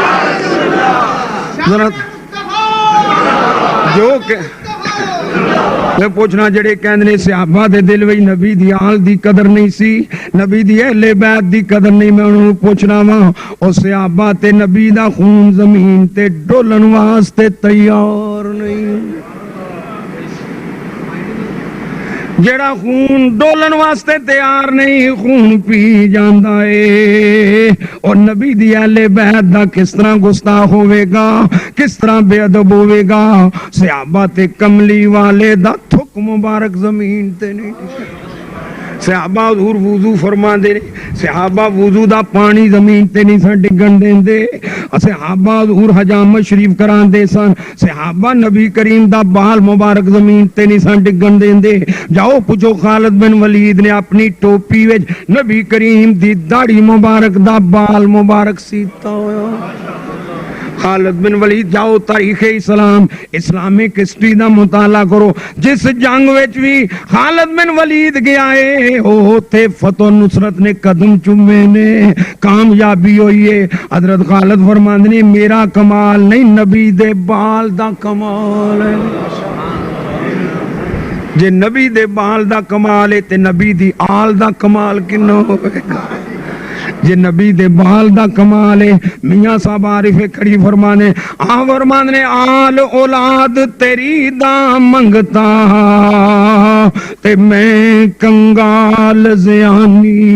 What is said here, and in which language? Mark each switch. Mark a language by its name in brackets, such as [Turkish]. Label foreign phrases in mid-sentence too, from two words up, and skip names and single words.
[Punjabi] جو کہ میں پوچھنا جڑے کہندے نے صحابہ دے دل وچ نبی دی آل دی قدر نہیں سی، نبی دی اہل بیت دی قدر نہیں، میں انہوں پوچھنا وا او صحابہ تے نبی دا خون زمین تے ڈولن واسطے تیار نہیں؟ جڑا خون ڈولن واسطے تیار نہیں خون پی جاندا اے، اور نبی دی اہل بیت دا کس طرح گستاخ ہوے گا، کس طرح بے ادب ہوے گا؟ صحابہ تے کملی والے دا تھک مبارک زمین تے نہیں ٹکا۔ صحابہ حضور وضو فرما دے، صحابہ وضو دا پانی زمین تے نہیں سن ڈگن دیندے، صحابہ حضور حجامت شریف کران دے سن، صحابہ نبی کریم دا بال مبارک زمین تے نہیں سن ڈگن دیندے۔ جاؤ پوچھو خالد بن ولید نے اپنی ٹوپی وچ نبی کریم دی داڑھی مبارک دا بال مبارک سیتا ہویا۔ خالد بن ولید، جاؤ تاریخ اسلام [English] Islamic history [Punjabi] دا مطالعہ کرو، جس جنگ وچ بھی خالد بن ولید گیا ہے اوتھے فتح نصرت نے قدم چومے نے، کامیابی ہوئی ہے۔ حضرت خالد فرماندے نے میرا کمال نہیں نبی دے بال دا کمال ہے۔ جے نبی دے بال دا کمال ہے تے نبی دی آل دا کمال کنا ہوئے گا؟ جے نبی دے بال دا کمال ہے، میاں صاحب عارف کھڑی فرمانے فرمانے آل اولاد تیری دا منگتا تے میں کنگال زیانی،